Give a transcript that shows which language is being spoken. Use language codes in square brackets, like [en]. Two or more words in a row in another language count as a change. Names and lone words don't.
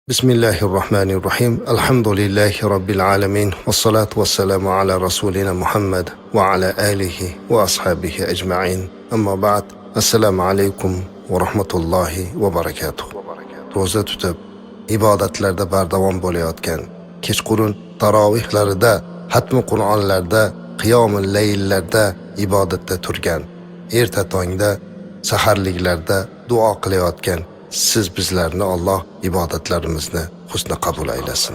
[ar] بسم الله الرحمن الرحيم. الحمد لله رب العالمين. والصلاة والسلام على رسولنا محمد وعلى آله وأصحابه أجمعين. أما بعد. السلام عليكم ورحمة الله وبركاته. [uz] Ro'za tutib, ibodatlarda bardavom bo'layotgan, kechqurun tarovihlarida, hatmi Qur'onlarda, qiyomul layllarda ibodatda turgan, erta tongda, saharliklarda duo qilayotgan siz bizlarni Alloh ibodatlarimizni husna qabul aylasin.